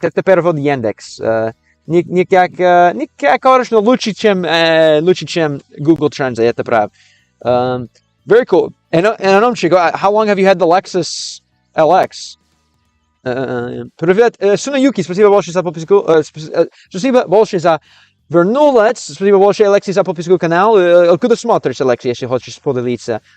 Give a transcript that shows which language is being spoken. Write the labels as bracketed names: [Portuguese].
[Russian] Это перевод Yandex. Никак, конечно, лучше, чем Google Translate. Это прав. [English] Very cool. And how long have you had the Lexus LX? [Russian] Привет, Sunayuki, спасибо большое за подписку. Спасибо большое за вернулась. Спасибо большое, Алексей, за подписку канал. Откуда смотришь, Алексей, если хочешь поделиться?